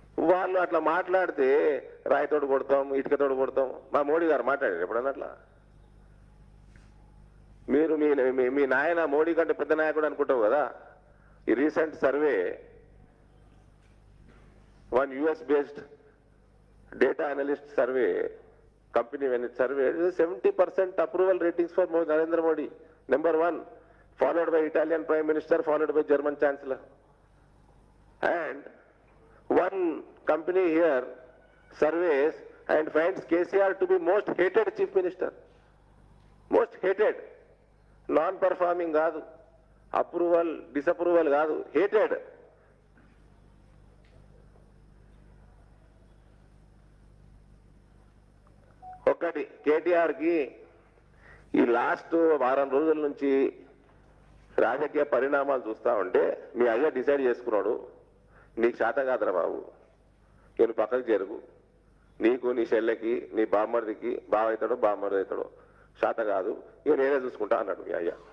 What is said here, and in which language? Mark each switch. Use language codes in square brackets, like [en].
[te] వాళ్ళు అట్లా మాట్లాడితే రాయితోడు కొడతాం, ఇటుకతోడు కొడతాం. మా మోడీ గారు మాట్లాడారు ఎప్పుడన్నా అట్లా? మీరు మీ నాయన మోడీ కంటే పెద్ద నాయకుడు అనుకుంటావు కదా. ఈ recent survey, [en] one US based data analyst survey company, when it surveyed 70% approval ratings for Narendra Modi, number 1, followed by Italian Prime Minister, followed by German Chancellor. And one company here surveys and finds KCR to be most hated chief minister. Most hated. [te] Non-performing కాదు, approval disapproval కాదు, hated. ఒకటి కేటీఆర్కి ఈ last వారం రోజుల నుంచి రాజకీయ పరిణామాలు చూస్తూ ఉంటే మీ అయ్య డిసైడ్ చేసుకున్నాడు, నీకు శాత కాదురా బాబు, నేను పక్కకు జరుగు, నీకు నీ చెల్లెకి నీ బామ్మడికి బావ అవుతాడో బామ్మడి అవుతాడో శాత కాదు, ఇక నేనే చూసుకుంటా అన్నాడు మీ అయ్య.